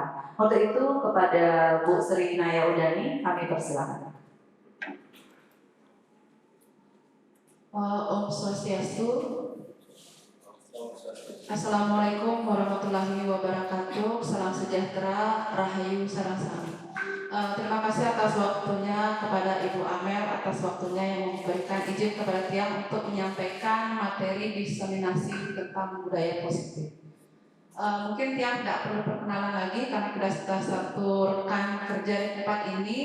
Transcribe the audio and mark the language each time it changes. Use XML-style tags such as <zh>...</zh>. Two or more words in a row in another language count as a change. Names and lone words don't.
<id>Untuk itu kepada Bu Sri Naya Udani kami persilakan.</id> <ban>Om Swastiastu.</ban> <ar>السلام عليكم ورحمة الله وبركاته.</ar> <id>Salam sejahtera, rahayu, sarang sami. Terima kasih atas waktunya kepada Ibu Amel, atas waktunya yang memberikan izin kepada Tiang untuk menyampaikan materi diseminasi tentang budaya positif. Mungkin Tiang tidak perlu perkenalan lagi karena kita sudah satu rekan kerja di tempat ini.</id>